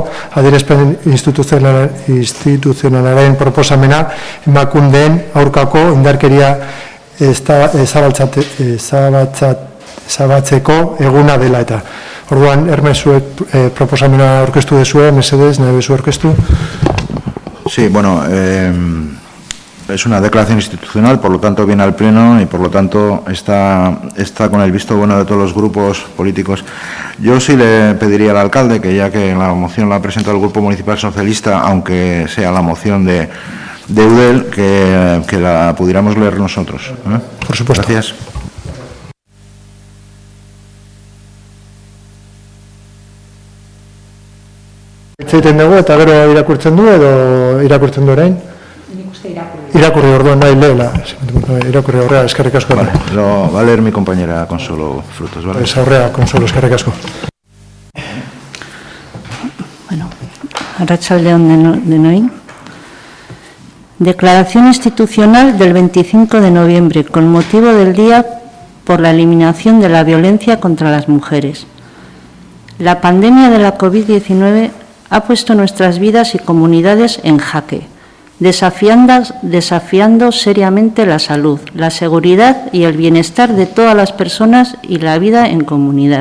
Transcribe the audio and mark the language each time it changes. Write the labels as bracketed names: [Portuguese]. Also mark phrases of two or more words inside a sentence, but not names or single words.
[Basque] adierazpen instituzionalaren proposamena emakundeen aurkako indarkeria ezabatzeko eguna dela eta. Orduan, Hermesuek proposamena aurkeztu dezue, mesedez, nahi bezu aurkeztu? [Spanish] Sí, bueno, es una declaración institucional, por lo tanto viene al Pleno y por lo tanto está con el visto bueno de todos los grupos políticos. Yo sí le pediría al alcalde que ya que la moción la ha presentado el Grupo Municipal Socialista, aunque sea la moción de Eudel, que la pudiéramos leer nosotros. Por supuesto. Gracias. [Basque] Egiten dugu eta gero irakurtzen du edo irakurtzen du orain? Irakurri orduan nahi lehela. Irakurri horrea, eskerrik asko. [Spanish] Vale, lo va a leer mi compañera Consuelo Frutos, ¿vale? [Basque] Es horrea, Consuelo, eskerrik asko. Bueno, arratsaldeon denoi. [Spanish] Declaración institucional del 25 de noviembre con motivo del Día por la Eliminación de la Violencia contra las Mujeres. La pandemia de la COVID-19 ha puesto nuestras vidas y comunidades en jaque, desafiando seriamente la salud, la seguridad y el bienestar de todas las personas y la vida en comunidad.